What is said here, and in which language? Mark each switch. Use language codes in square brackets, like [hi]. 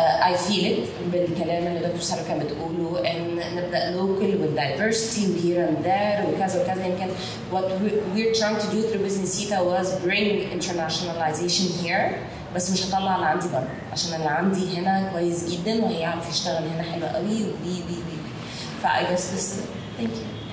[en] I feel it [ar] بالكلام اللي دكتور سارة كانت بتقوله إن نبدأ [en] local with diversity [ar] و [en] here and there [ar] وكذا وكذا. يمكن [en] what we're trying to do through Business Sita was bring internationalization here. [ar] بس مش هطلع اللي عندي بره عشان اللي عندي هنا كويس جدا وهيعرف يشتغل هنا حلو قوي وي. ف [en] I guess this is it. Thank you.